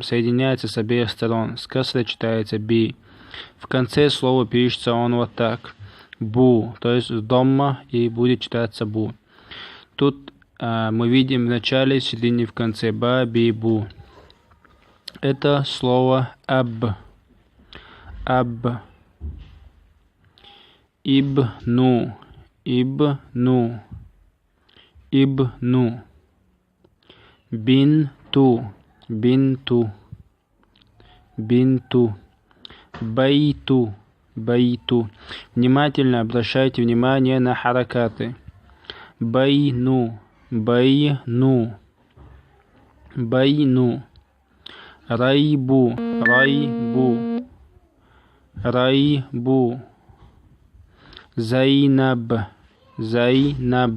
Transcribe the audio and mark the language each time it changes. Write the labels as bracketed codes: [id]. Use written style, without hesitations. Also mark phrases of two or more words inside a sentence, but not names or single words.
[ru] Соединяется с обеих сторон. С касрой читается Би. В конце слова пишется он вот так. Бу, то есть домма, и будет читаться Бу. Тут мы видим в начале, в середине и в конце Ба, Би, Бу. Это слово аб. Аб. Ибну. Ибну. Ибну. Бинту. Бинту. Бинту. Байту. Байту. Внимательно обращайте внимание на харакаты. Байну. Байну. Байну. Райбу. Райбу. Райбу. Зайнаб. Зайнаб.